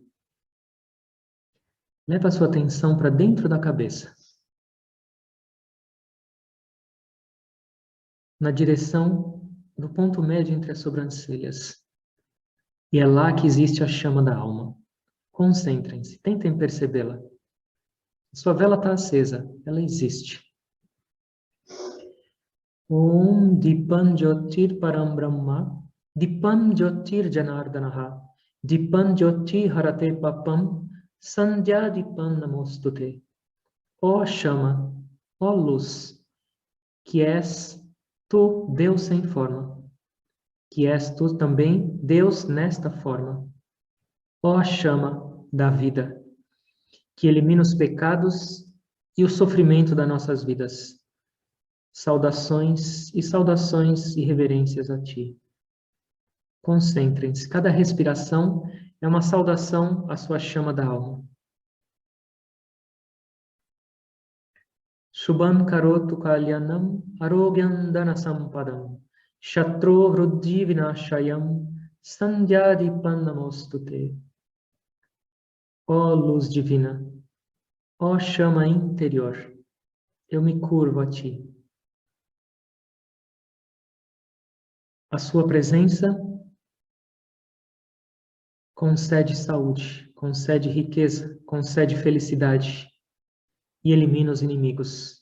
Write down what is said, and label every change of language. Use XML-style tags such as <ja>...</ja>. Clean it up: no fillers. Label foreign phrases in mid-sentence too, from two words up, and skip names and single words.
<pt>Leva a sua atenção para dentro da cabeça, na direção do ponto médio entre as sobrancelhas. E é lá que existe a chama da alma. Concentrem-se, tentem percebê-la. Sua vela está acesa, ela existe.</pt> <sa>Om Dipan Jyotir Param Brahma, Dipan Jyotir Janardanaha, Dipan Jyoti Harate Papam, Sandhya Dipan Namostute.</sa> <pt>Ó chama, ó luz, que és tu, Deus sem forma, que és tu também, Deus nesta forma. Ó chama da vida, que elimina os pecados e o sofrimento das nossas vidas. Saudações e reverências a ti. Concentrem-se. Cada respiração é uma saudação à sua chama da alma.</pt> <sa>Shubham karotu kalyanam arogyam dana sampadam shatro vruddhi vinashayam sandhyadipan namostute.</sa> <pt>Ó luz divina, ó chama interior, eu me curvo a ti. A sua presença concede saúde, concede riqueza, concede felicidade e elimina os inimigos.</pt>